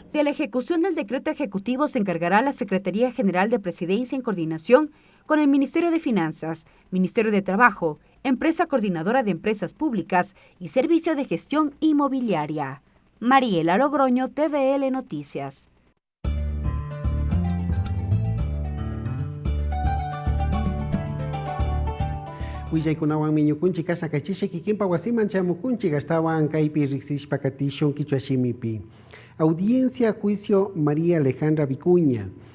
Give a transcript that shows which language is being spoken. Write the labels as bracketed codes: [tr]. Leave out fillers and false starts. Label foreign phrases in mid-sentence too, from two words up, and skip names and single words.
[es] De la ejecución del decreto ejecutivo se encargará la Secretaría General de Presidencia en coordinación con el Ministerio de Finanzas, Ministerio de Trabajo, Empresa Coordinadora de Empresas Públicas y Servicio de Gestión Inmobiliaria. Mariela Logroño, TVL Noticias. [qu] Willay-kunawan miñukunchik kasna kaychisha kikinpa wasiman chamukunchik astawan kaypi riksishpa katishun kichwashimipi. [es] Audiencia juicio María Alejandra Vicuña.